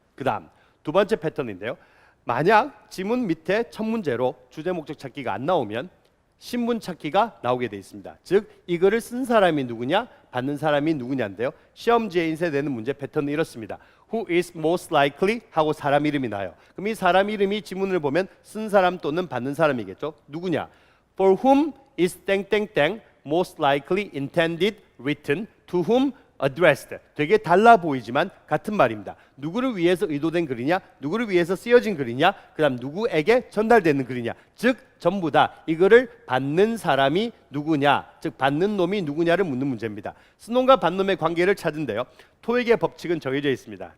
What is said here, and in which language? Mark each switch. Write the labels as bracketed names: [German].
[Korean] 그 다음 두 번째 패턴인데요. 만약 지문 밑에 첫 문제로 주제 목적 찾기가 안 나오면 신분 찾기가 나오게 돼 있습니다. 즉 이 글을 쓴 사람이 누구냐? 받는 사람이 누구냐인데요. 시험지에 인쇄되는 문제 패턴은 이렇습니다. [English] Who is most likely [Korean] 하고 사람 이름이 나요. 그럼 이 사람 이름이 지문을 보면 쓴 사람 또는 받는 사람이겠죠. 누구냐? [English] For whom is 땡땡땡 most likely intended written to whom addressed. [Korean] 되게 달라 보이지만 같은 말입니다. 누구를 위해서 의도된 글이냐, 누구를 위해서 쓰여진 글이냐, 그 다음 누구에게 전달되는 글이냐. 즉 전부 다 이거를 받는 사람이 누구냐, 즉 받는 놈이 누구냐를 묻는 문제입니다. 쓴 놈과 받는 놈의 관계를 찾은데요. 토익의 법칙은 정해져 있습니다.